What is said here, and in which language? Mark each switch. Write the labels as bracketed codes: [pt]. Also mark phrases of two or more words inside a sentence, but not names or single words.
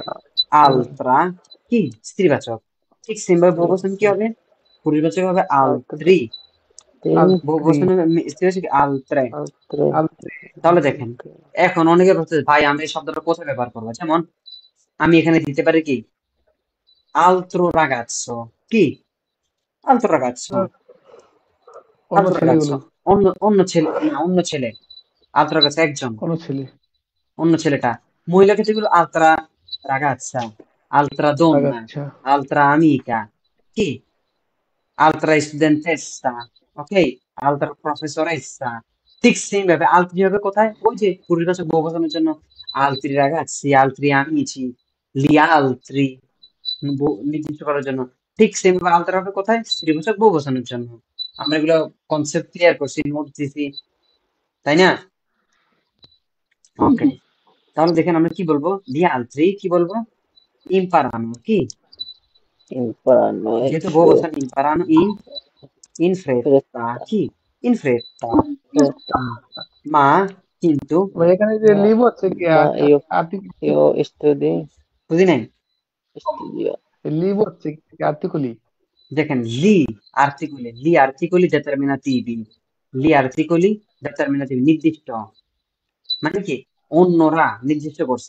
[bn] আলত্রা কি স্ত্রীবাচক। ঠিক সেম ভাবে বহুবচন কি হবে? পুরুষবাচক হবে আলত্রে, আলত্রি, altri, বহুবচন হবে স্ত্রীবাচক আলত্রে। আলত্রে, altri, তাহলে দেখেন, এখন অনেকে বলতে ভাই আমরা এই শব্দটা কোথায় ব্যবহার করবো, যেমন আমি এখানে দিতে পারি কি [it] altro ragazzo, [bn] কি [it] altro ragazzo, [bn] অন্য [it] altro ragazzo, [bn] ছেলেগুলো, অন্য অন্য ছেলে না, অন্য ছেলে, [it] altro ragazzo একজন, [bn] অন্য ছেলে, অন্য ছেলেটা। মহিলা ক্ষেত্রে গুলো [it] altra ragazza, altra donna, [bn] ragazza, [it] altra amica, কি altra studentessa, ok, altra professoressa। [bn] ঠিক সেম ভাবে altri হবে কোথায়? ওই যে পূর্ববাচক বহুবচনের জন্য [it] altri ragazzi, altri amici, gli altri, [bn] নির্দিষ্ট করার জন্য। ঠিক সেম ভাবে altra হবে কোথায়? স্ত্রীবাচক বহুবচনের জন্য। আমরা এগুলো কনসেপ্ট ক্লিয়ার করছি, নোট দিছি, তাই না? ওকে, তাহলে দেখেন আমরা কি বলবো? [it] gli altri [bn] কি বলবো? imparano, কি imparano, যেহেতু বহুবচন, [it] imparano in fretta, fretta, কি in fretta। fretta, [bn] হুম, মা কিন্তু, ভাই এখানে যে ma, লিভ হচ্ছে কি ma আর্টিকেল, io বুঝি নাই? studio, লিভ হচ্ছে কি আর্টিকেলি, দেখেন [it] gli articoli determinativi, gli articoli determinativi [bn] নির্দিষ্ট, মানে কি অন্যরা নির্দিষ্ট করছে।